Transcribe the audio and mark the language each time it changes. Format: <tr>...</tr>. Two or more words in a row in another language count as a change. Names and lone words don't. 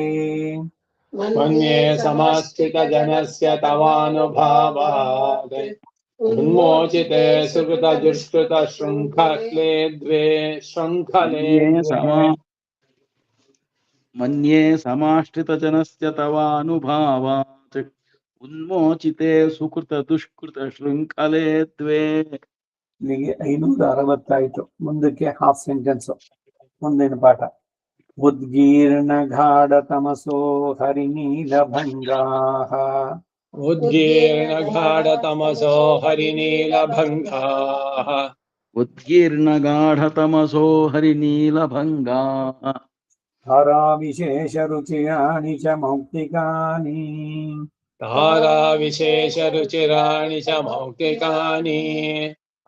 <sa>मन्ये समाश्रितजनस्य तवानुभावात् उन्मोचिते सुकृतदुष्कृतशृङ्खले द्वे शृङ्खले मन्ये समाश्रितजनस्य तवानुभावात् उन्मोचिते सुकृतदुष्कृतशृङ्खले द्वे</sa> <kn>ಇಲ್ಲಿಗೆ 560 ಮುಂದಕ್ಕೆ</kn> <en>half sentence.</en> <kn>ಮುಂದಿನ ಪಾಠ.</kn> <sa>ಉದ್ಗೀರ್ಣಗಾಢತಮಸೋ ಹರಿನೀಲಭಂಗಾಃ उद्गीर्णगाढतमसो हरिनीलभङ्गाः उद्गीर्णगाढतमसो हरिनीलभङ्गाः धाराविशेषरुचिराणि च मौक्तिकानि ताराविशेषरुचिराणि च मौक्तिकानि</sa>